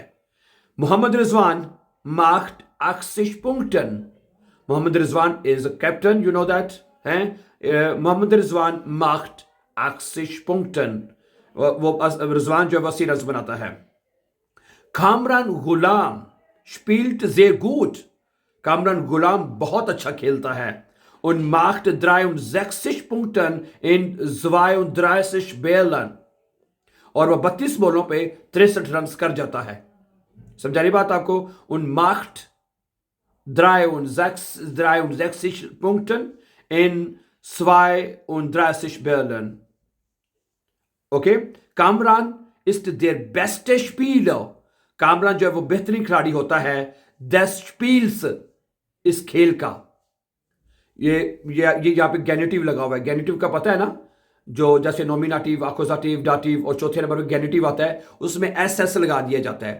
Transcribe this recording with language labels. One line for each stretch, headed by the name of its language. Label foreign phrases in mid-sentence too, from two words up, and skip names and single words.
English: मोहम्मद रिजवान
German: macht 80 Punkten,
English: मोहम्मद रिजवान is a captain, you know that है।
Hindi: मोहम्मद रिजवान
German: macht 80 Punkten,
Hindi: वो रिजवान जो 80 रन बनाता है।
German: कामरान गुलाम spielt sehr gut,
Hindi: कामरान गुलाम बहुत अच्छा खेलता है,
German: und macht 63 Punkten in 32 Bällen,
Hindi: और वह 32 बॉलों पे 63 रन कर जाता है। समझा रही बात आपको,
German: und macht 63 Punkten in 32 Bällen,
Hindi: ओके।
German: कामरान ist der beste Spieler,
Hindi: कामरान जो है वो बेहतरीन खिलाड़ी होता है
German: des Spiels,
Hindi: इस खेल का। ये यहां पे गैनेटिव लगा हुआ है, गैनेटिव का पता है ना, जो जैसे नॉमिनेटिव, अक्यूजेटिव, डाटिव और चौथे नंबर पे गेनिटिव आता है, उसमें एस एस लगा दिया जाता है।